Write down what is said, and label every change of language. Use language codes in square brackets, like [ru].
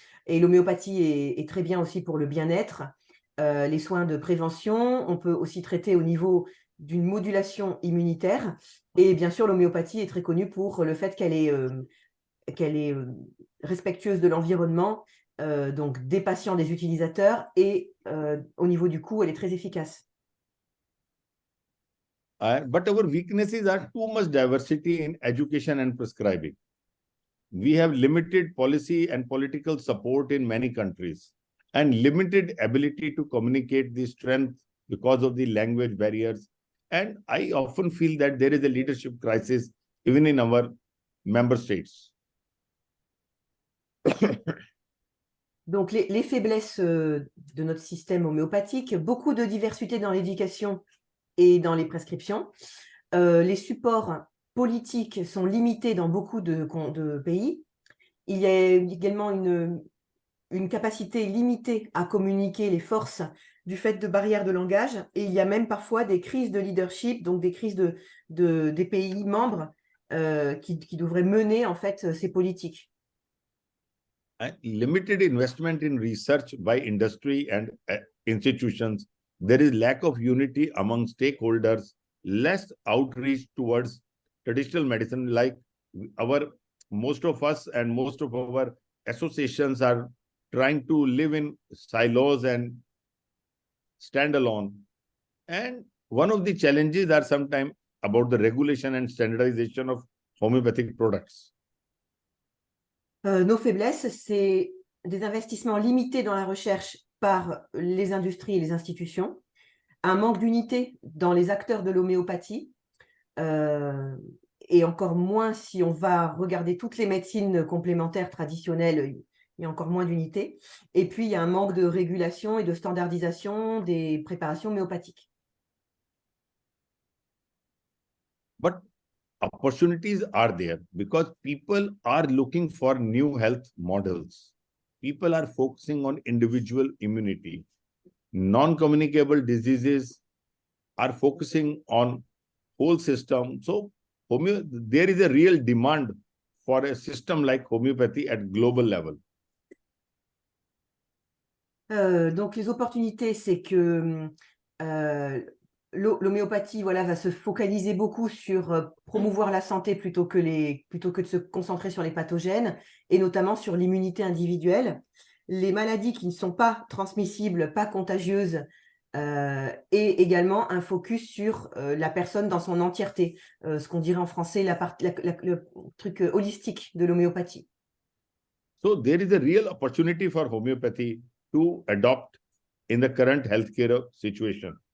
[fr] Et l'homéopathie est très bien aussi pour le bien-être, les soins de prévention. On peut aussi traiter au niveau d'une modulation immunitaire. Et bien sûr, l'homéopathie est très connue pour le fait qu'elle est respectueuse de l'environnement, donc des patients, des utilisateurs, et au niveau du coût, elle est très efficace. [en] But our weaknesses are too much diversity in education and prescribing. We have limited policy and political support in many countries and limited ability to communicate the strength because of the language barriers. And I often feel that there is a leadership crisis even in our member states. [fr] Donc, les faiblesses de notre système homéopathique, beaucoup de diversité dans l'éducation et dans les prescriptions. Les supports politiques sont limités dans beaucoup de pays. Il y a également une capacité limitée à communiquer les forces du fait de barrières de langage. Et il y a même parfois des crises de leadership, donc des crises des pays membres qui devraient mener en fait ces politiques. [en] Limited investment in research by industry and institutions. There is lack of unity among stakeholders, less outreach towards traditional medicine. Like most of us and most of our associations are trying to live in silos and stand alone. And one of the challenges are sometimes about the regulation and standardization of homeopathic products. [fr] Nos faiblesses, c'est des investissements limités dans la recherche par les industries et les institutions, un manque d'unité dans les acteurs de l'homéopathie, et encore moins si on va regarder toutes les médecines complémentaires traditionnelles. il y a encore moins d'unités. Et puis, il y a un manque de régulation et de standardisation des préparations homéopathiques. [en] But opportunities are there because people are looking for new health models. People are focusing on individual immunity. Non-communicable diseases are focusing on whole system. So there is a real demand for a system like homeopathy at global level. [fr] Donc, les opportunités, c'est que l'homéopathie va se focaliser beaucoup sur promouvoir la santé plutôt que de se concentrer sur les pathogènes, et notamment sur l'immunité individuelle. Les maladies qui ne sont pas transmissibles, pas contagieuses, et également un focus sur la personne dans son entièreté, ce qu'on dirait en français le truc holistique de l'homéopathie. [en] So there is a real opportunity for homeopathy to adopt in the current healthcare situation.